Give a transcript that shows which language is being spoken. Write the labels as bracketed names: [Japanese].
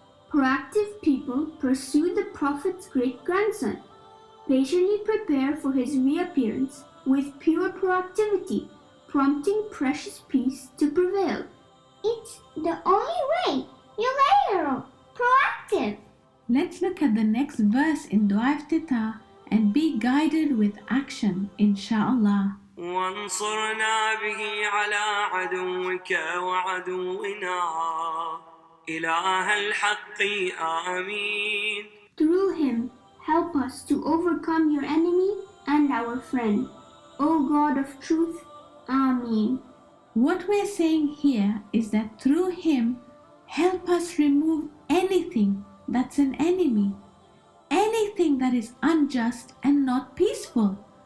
[English] Proactive people pursue the Prophet's great-grandson, patiently prepare for his reappearance with pure proactivity, prompting precious peace to prevail. It's the only way. You later, proactive. Let's look at the next verse in Dua Iftitah and be guided with action, inshallah. [Arabic] وانصرنا به على عدوك وعدونا إله الحق آمين. [English] Through him, help us to overcome your enemy and our friend. O God of truth, Ameen. What we're saying here is that through him, help us remove anything that's an enemy, anything that is unjust and not peaceful.